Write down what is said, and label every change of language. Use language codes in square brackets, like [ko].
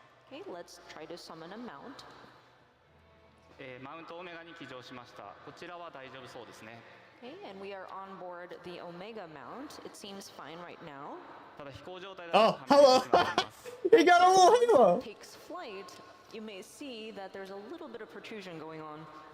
[en] Okay, let's try to summon a mount. [ja] マウントオメガに起乗しました。こちらは大丈夫そうですね。 [en] Okay, and we are on board the Omega mount. It seems fine right now. Oh, hello! He got a little halo! Takes flight, you may see that there's a little bit of protrusion going on.